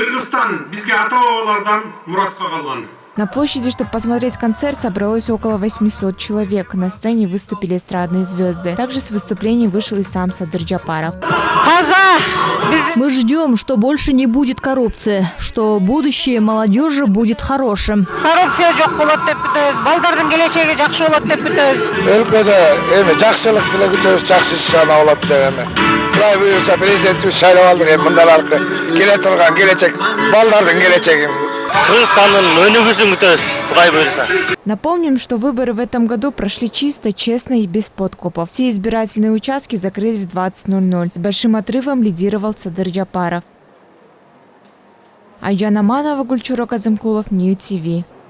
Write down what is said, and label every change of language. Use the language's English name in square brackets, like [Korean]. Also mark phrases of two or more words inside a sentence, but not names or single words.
[Russian] На площади, чтобы посмотреть концерт, собралось около 800 человек. На сцене выступили эстрадные звезды. Также с выступлений вышел и сам Садыр Джапаров. Мы ждем, что больше не будет коррупции, что будущее молодежи будет хорошим. [Kyrgyz] Коррупция жоқ болады деп күтөбүз. Балдардын келечеги жакшы болот деп күтөбүз. Өлкөдө жакшылык менен күтөбүз, жакшы ишана болот деп эми. Кудай буюрса президентибиз шайлап алдык, эми мындаларкы келе турган келечек балдардын келечеги. [Russian] Напомним, что выборы в этом году прошли чисто, честно и без подкупов. Все избирательные участки закрылись в 20:00. С большим отрывом лидировал Садыр Джапаров. Айджан Аманова, Гульчуро Казымкулов, Нью ТВ.